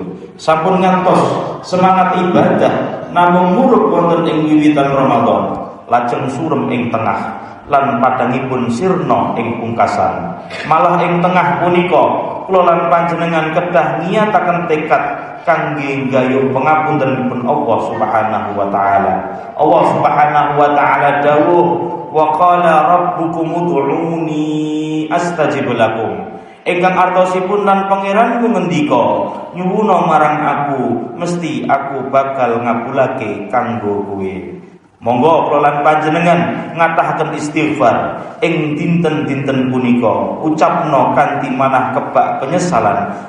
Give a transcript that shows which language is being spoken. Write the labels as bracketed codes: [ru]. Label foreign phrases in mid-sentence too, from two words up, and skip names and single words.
[jv] Sampun ngantos semangat ibadah namung murub wonten ing wiwitan Ramadan, lajeng surem ing tengah lan padangipun sirna ing pungkasan. Malah ing tengah punika kula lan panjenengan kedah niyataken tekad kangge nggayuh pangapuntenipun [ar] الله سبحانه وتعالى. الله سبحانه وتعالى [jv] dawuh, [ar] وقال ربكم ادعوني أستجب لكم. [jv] Ingkang artosipun lan pangeranku ngendika, nyuwuna marang aku, mesti aku bakal ngabulake kanggo kowe. Monggo kula lan panjenengan ngatahaken istighfar ing dinten-dinten punika, ucapno kanthi manah kebak penyesalan.